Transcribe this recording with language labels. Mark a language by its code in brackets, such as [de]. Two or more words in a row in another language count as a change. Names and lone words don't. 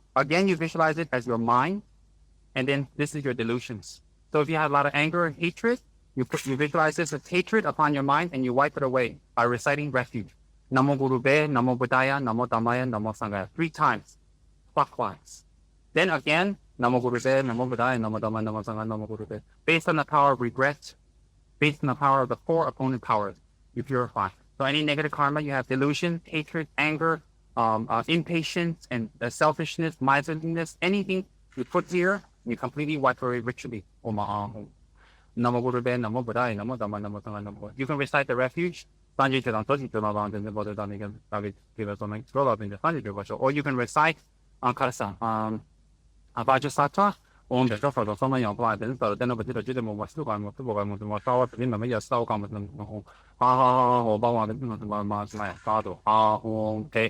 [en] Again, you visualize it as your mind. And then this is your delusions. So if you have a lot of anger and hatred, you visualize this as hatred upon your mind and you wipe it away by reciting refuge. [pi] Namo Gurube, Namo Buddhaya, Namo Dhammaya, Namo Sanghaya. [en] 3 times, clockwise. Then again, [pi] Namo Gurube, Namo Buddhaya, Namo Dhammaya, Namo Sanghaya, Namo Gurube. [en] Based on the power of regret, based on the power of the 4 opponent powers, you purify. So any negative karma, you have delusion, hatred, anger, impatience, and selfishness, miserliness, anything you put here, you completely wipe away ritually. [pi] Namo Gurube, Namo Buddhaya, Namo Dhammaya, Namo Sanghaya, Namo. [en] You can recite the refuge. Or you can recite Karasa, Vajrasattva. Okay.